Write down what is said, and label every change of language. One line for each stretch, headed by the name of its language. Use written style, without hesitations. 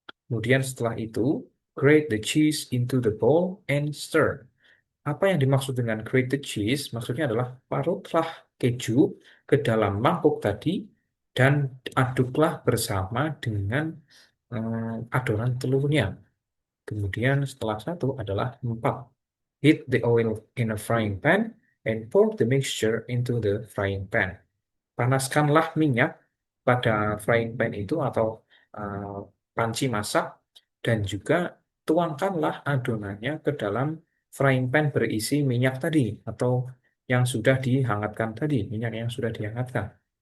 Indonesian: Kemudian setelah itu,
English: grate the cheese into the bowl and stir.
Indonesian: Apa yang dimaksud dengan
English: grate the cheese?
Indonesian: Maksudnya adalah parutlah keju ke dalam mangkuk tadi dan aduklah bersama dengan adonan telurnya. Kemudian setelah satu adalah 4.
English: Heat the oil in a frying pan and pour the mixture into the frying pan.
Indonesian: Panaskanlah minyak pada frying pan itu atau uh, panci masak dan juga tuangkanlah adonannya ke dalam frying pan berisi minyak tadi atau yang sudah dihangatkan tadi, minyak yang sudah dihangatkan.